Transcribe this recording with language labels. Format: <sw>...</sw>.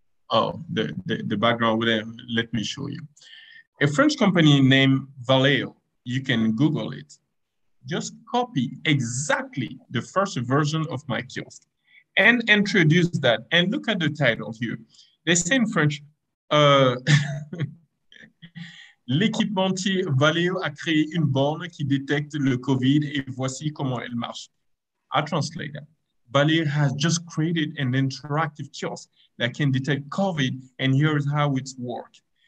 <en>Oh, the background, let me show you. A French company named Valeo, you can Google it. Just copy exactly the first version of my kiosk and introduce that. And look at the title here. They say in French,</en> <fr>l'équipementier Valeo a créé une borne qui détecte le COVID et voici comment elle marche.</fr> <en>I translate that. Valeo has just created an interactive kiosk that can detect COVID, and here's how it's worked.</en>